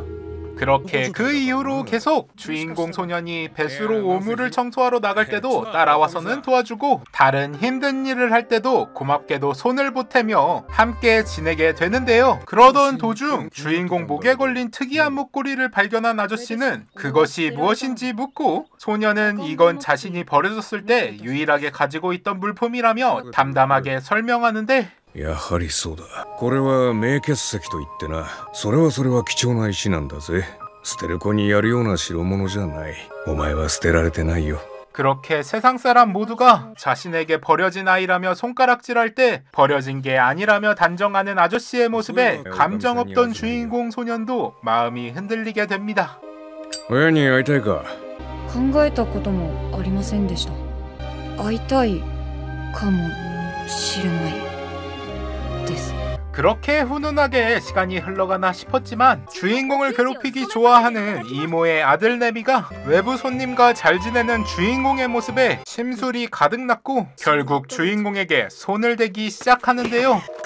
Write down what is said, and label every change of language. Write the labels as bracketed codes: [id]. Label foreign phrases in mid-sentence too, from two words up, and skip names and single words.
[ko] 그렇게 그 이후로 계속 주인공 소년이 뱃수로 오물을 청소하러 나갈 때도 따라와서는 도와주고, 다른 힘든 일을 할 때도 고맙게도 손을 보태며 함께 지내게 되는데요. 그러던 도중 주인공 목에 걸린 특이한 목걸이를 발견한 아저씨는 그것이 무엇인지 묻고, 소년은 이건 자신이 버려졌을 때 유일하게 가지고 있던 물품이라며 담담하게 설명하는데, [ja] やはりそうだ。これは名血石といってな。それは貴重な石なんだぜ。捨てる子にやるような代物じゃない。お前は捨てられてないよ。 [ko] 그렇게 세상 사람 모두가 자신에게 버려진 아이라며 손가락질할 때 버려진 게 아니라며 단정하는 아저씨의 모습에 감정 없던 주인공 소년도 마음이 흔들리게 됩니다. [ja] 親に会いたいか。考えたこともありませんでした。会いたいかもしれない。 [ko] 그렇게 훈훈하게 시간이 흘러가나 싶었지만 주인공을 괴롭히기 좋아하는 이모의 아들 네미가 외부 손님과 잘 지내는 주인공의 모습에 심술이 가득 났고 결국 주인공에게 손을 대기 시작하는데요.